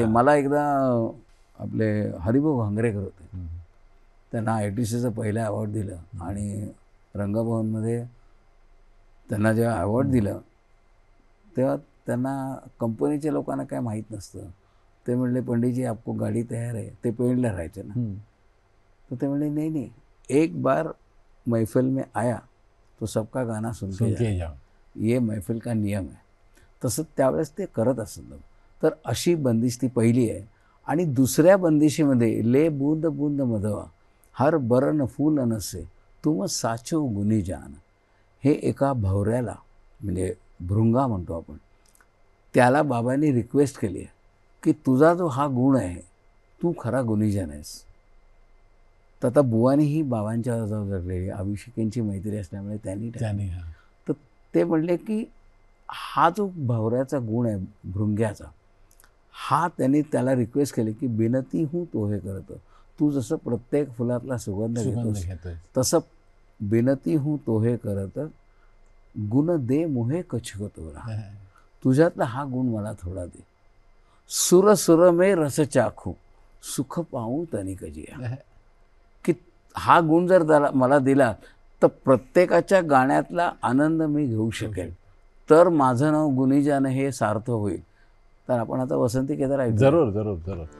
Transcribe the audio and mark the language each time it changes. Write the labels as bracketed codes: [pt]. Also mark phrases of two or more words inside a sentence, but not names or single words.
[mr] मला एकदा आपले हरिभाऊ घांगरेकर होते, त्यांना ITCचं पहिलं अवॉर्ड दिलं आणि रंगभवनमध्ये त्यांना जेव्हा अवॉर्ड दिलं तेव्हा त्यांना कंपनीच्या लोकांना काय माहीत नसतं. ते म्हणले [hi] पंडितजी आपको [mr] गाडी तयार आहे. ते पेंडला राहायचे ना. तर ते म्हणले नाही नाही, [hi] एक बार महफिल में आया तो सबका गाना सुन के जाओ, ये महफिल का नियम आहे. [mr] तसं त्यावेळेस ते करत असत. तर अशी बंदिश ती पहिली आहे. आणि दुसऱ्या बंदिशीमध्ये [hi] ले बूंद बूंद मधवा हर बरन फूल नसे तुम साचो गुनी जान, [mr] हे एका भवऱ्याला म्हणजे भृंगा म्हणतो आपण, त्याला बाबांनी रिक्वेस्ट केली आहे की तुझा जो हा गुण आहे तू खरा गुणीजन आहेस. तर आता बुवानी ही बाबांच्या हातावर जगलेली, अभिषेकांची मैत्री असल्यामुळे त्यांनी तर ते म्हणले की हा जो भवऱ्याचा गुण आहे भृंग्याचा, हा त्यांनी त्याला रिक्वेस्ट केली की [hi] बिनती हूँ तोहे करत, [mr] तू जसं प्रत्येक फुलातला सुगंध घेतोस तसं [hi] बिनती हूँ तोहे करत, गुण दे मोहे कछुक तोरा, [mr] तुझ्यातला हा गुण मला थोडा दे, [hi] सुर सुर में रस चाखू सुख पाहू तनिक जिया, [mr] की हा गुण जर मला दिला तर प्रत्येकाच्या गाण्यातला आनंद मी घेऊ शकेल, तर माझं नाव गुणीजान हे सार्थ होईल. तर आपण आता वसंती केदार ऐकू. जरूर जरूर जरूर.